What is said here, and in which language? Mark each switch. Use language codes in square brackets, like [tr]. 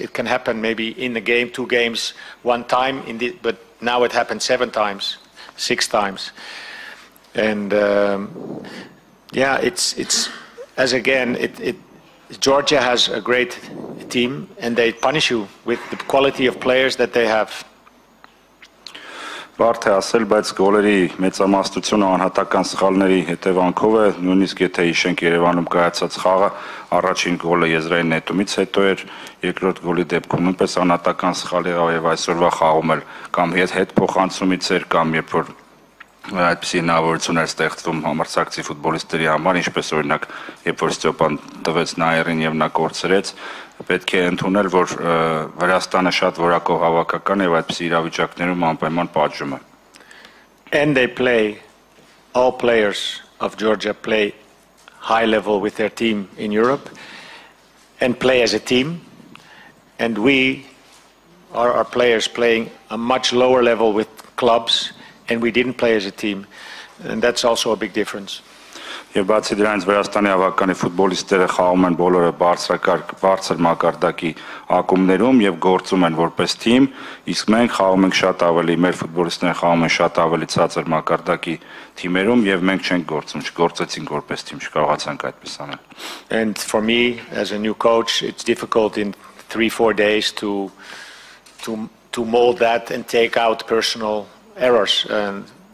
[en] It can happen maybe in a game, 2 games, 1 time, but now it happened 7 times, 6 times. And yeah, it's as again, Georgia has a great team, and they punish you with the quality of players that they have. [hy] Բարդ է ասել, բայց գոլերի մեծամասնությունը անհատական սխալների հետևանքով է, նույնիսկ եթե հիշենք Երևանում կայացած խաղը, առաջին գոլը եզրային նետումից հետո էր, երկրորդ գոլի դեպքում նույնպես անհատական սխալ եղավ եւ այսօրվա խաղում էլ կամ հետ փոխանցումից էր կամ երբ որ այդպիսի հնարավորություն էր ստեղծվում համարձակցի ֆուտբոլիստների համար, ինչպես օրինակ, երբ որ Ստյոպան տվեց Նաիրին եւ նա կորցրեց, պետք է ընդունել, որ Վրաստանը շատ որակով հավաքական է եւ այդպիսի իրավիճակներում անպայման պատժում է. [en] And they play, all players of Georgia play high level with their team in Europe and play as a team, and we are our players playing a much lower level with clubs, and we didn't play as a team, and that's also a big difference. [hy] Եվ բացի դրանից Վրաստանի հավաքանի ֆուտբոլիստները խաղում են բոլորը բարձր մակարդակի ակումբներում եւ գործում են որպես թիմ, իսկ մենք խաղում ենք շատ ավելի, մեր ֆուտբոլիստները խաղում են շատ ավելի ցածր մակարդակի թիմերում եւ մենք չենք գործում, չգործեցինք որպես թիմ, չկարողացանք այդպես անել. [en] And for me, as a new coach, it's difficult in 3-4 days to mold that and take out personal errors. And